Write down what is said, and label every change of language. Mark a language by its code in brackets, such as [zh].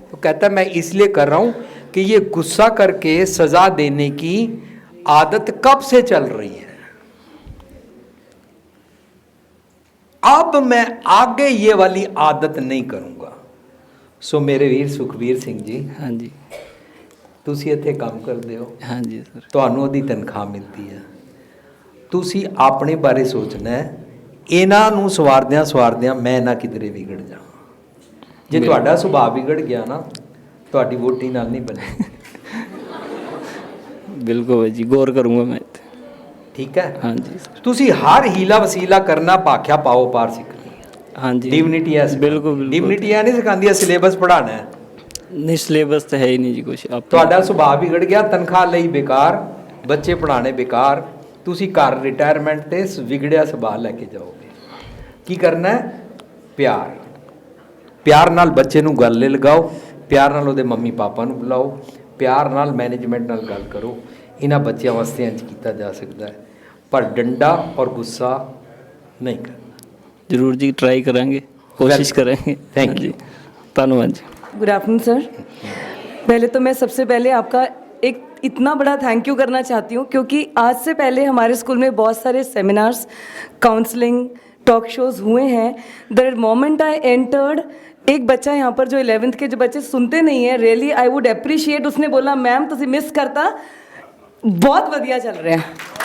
[hi] तो कहता है मैं इसलिए कर रहा हूँ कि ये गुस्सा करके सज़ा देने की आदत कब से चल रही है, अब मैं आगे ये वाली आदत नहीं करूँगा। सो मेरे वीर सुखबीर सिंह जी, हाँ जी, [pa] ਤੁਸੀਂ ਇੱਥੇ ਕੰਮ ਕਰਦੇ ਹੋ, [hi] हाँ जी सर, [pa] ਤੁਹਾਨੂੰ ਉਹਦੀ ਤਨਖਾਹ ਮਿਲਦੀ ਹੈ, ਤੁਸੀਂ ਆਪਣੇ ਬਾਰੇ ਸੋਚਣਾ ਹੈ, ਇਹਨਾਂ ਨੂੰ ਸਵਾਰਦਿਆਂ ਮੈਂ ਨਾ ਕਿਧਰੇ ਵਿਗੜ ਜਾਵਾਂ। ਜੇ ਤੁਹਾਡਾ ਸੁਭਾਅ ਵਿਗੜ ਗਿਆ ਨਾ, ਤੁਹਾਡੀ ਵੋਟੀ ਨਾਲ ਨਹੀਂ ਬਣੇ। ਬਿਲਕੁਲ ਬਾਈ ਜੀ, ਗੌਰ ਕਰੂੰਗਾ ਮੈਂ ਇੱਥੇ। ਠੀਕ ਹੈ, ਹਾਂਜੀ ਸਰ, ਤੁਸੀਂ ਹਰ ਹੀਲਾ ਵਸੀਲਾ ਕਰਨਾ ਭਾਖਿਆ ਪਾਓ ਪਾਰ ਸਿੱਖਣੀ ਹੈ। ਹਾਂਜੀ ਡਿਵਨਿਟੀ ਐ ਬਿਲਕੁਲ ਬਿਲਕੁਲ। ਡਿਵਨਿਟੀ ਐ ਨਹੀਂ ਸਿਖਾਉਂਦੀ ਹੈ ਸਿਲੇਬਸ ਪੜ੍ਹਾਉਣਾ ਹੈ। ਨਹੀਂ ਸਿਲੇਬਸ ਤਾਂ ਹੈ ਹੀ ਨਹੀਂ ਜੀ ਕੁਛ ਆਪ ਤੁਹਾਡਾ ਸੁਭਾਅ ਵਿਗੜ ਗਿਆ, ਤਨਖਾਹ ਲਈ ਬੇਕਾਰ, ਬੱਚੇ ਪੜ੍ਹਾਉਣੇ ਬੇਕਾਰ, ਤੁਸੀਂ ਘਰ ਰਿਟਾਇਰਮੈਂਟ ਤੇ ਵਿਗੜਿਆ ਸੁਭਾਅ ਲੈ ਕੇ ਜਾਓਗੇ। ਕੀ ਕਰਨਾ ਹੈ? ਪਿਆਰ, ਪਿਆਰ ਨਾਲ ਬੱਚੇ ਨੂੰ ਗਲੇ ਲਗਾਓ, ਪਿਆਰ ਨਾਲ ਉਹਦੇ ਮੰਮੀ ਪਾਪਾ ਨੂੰ ਬੁਲਾਓ, ਪਿਆਰ ਨਾਲ ਮੈਨੇਜਮੈਂਟ ਨਾਲ ਗੱਲ ਕਰੋ। ਇਹਨਾਂ ਬੱਚਿਆਂ ਵਾਸਤੇ ਇੰਝ ਕੀਤਾ ਜਾ ਸਕਦਾ ਹੈ, ਪਰ ਡੰਡਾ ਔਰ ਗੁੱਸਾ ਨਹੀਂ ਕਰਨਾ। ਜ਼ਰੂਰ ਜੀ, ਟਰਾਈ ਕਰਾਂਗੇ, [hi] कोशिश करेंगे। [en] thank you, [hi] धन्यवाद जी। [en] Good afternoon sir. [hi] पहले तो मैं सबसे पहले आपका एक इतना बड़ा थैंक यू करना चाहती हूँ क्योंकि आज से पहले हमारे स्कूल में बहुत सारे सेमिनार्स, काउंसलिंग, टॉक शोज हुए हैं। [en] the moment I entered, [hi] एक बच्चा यहाँ पर जो 11th के जो बच्चे सुनते नहीं है, [en] really I would appreciate, [hi] उसने बोला मैम तुसी मिस करता, बहुत बढ़िया चल रहा है।